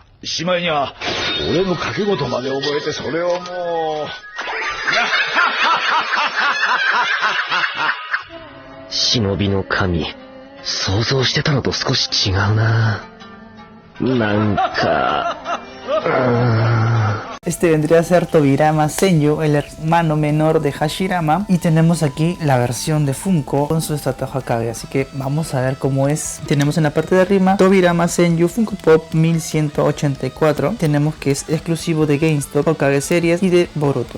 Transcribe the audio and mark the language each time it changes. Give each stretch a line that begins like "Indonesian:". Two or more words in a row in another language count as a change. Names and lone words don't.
Japanese: しまいには俺の賭け事まで覚えてそれをもう。忍びの神、想像してたのと少し違うな。なんか
Spanish: Este vendría a ser Tobirama Senju, el hermano menor de Hashirama. Y tenemos aquí la versión de Funko con su estatua Hokage. Así que vamos a ver cómo es. Tenemos en la parte de arriba Tobirama Senju Funko Pop 1184. Tenemos que es exclusivo de GameStop, Hokage Series y de Boruto.